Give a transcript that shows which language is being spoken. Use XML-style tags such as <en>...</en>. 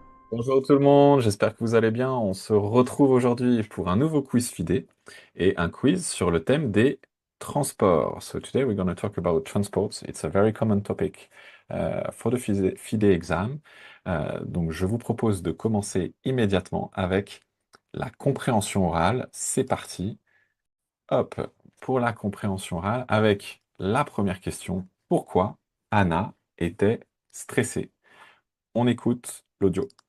<fr>Bonjour tout le monde, j'espère que vous allez bien. On se retrouve aujourd'hui pour un nouveau quiz FIDE et un quiz sur le thème des transports.</fr> <en>So today we're going to talk about transports. It's a very common topic for the FIDE exam.</en> <fr>Donc je vous propose de commencer immédiatement avec la compréhension orale. C'est parti. Hop, pour la compréhension orale avec la première question. Pourquoi Anna était stressée? On écoute l'audio.</fr>